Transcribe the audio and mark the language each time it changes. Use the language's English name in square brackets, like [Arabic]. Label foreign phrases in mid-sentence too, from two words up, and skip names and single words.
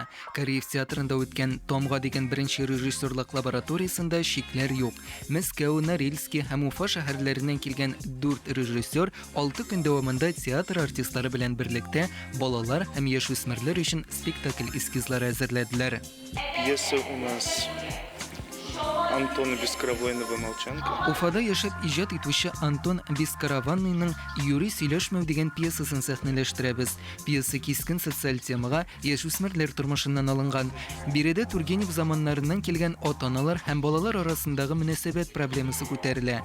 [Tatar] Кореев театрында үткән Тамга дигән беренче режиссерлык лабораториясында шикләр юк. Мәскәү, Норильский һәм Уфа шәһәрләреннән килгән 4 режиссер 6 көн дәвамында театр артистлары белән берлектә балалар һәм яшүсмерләр өчен спектакль эскизлары әзерләделәр. [Russian] Пьеса у нас Антона Бескараванова «Молчанка». [Tatar] Уфада яшәп иҗат итүче Антон Бескараванныйның «Юрий сөйләшмәү» дигән пьесасын сәхнәләштерәбез. Пьеса кискен социаль темага, яшүсмерләр тормышыннан алынган. Биредә Тургенев заманнарыннан килгән ата-аналар һәм балалар арасындагы мөнәсәбәт проблемасы күтәрелә.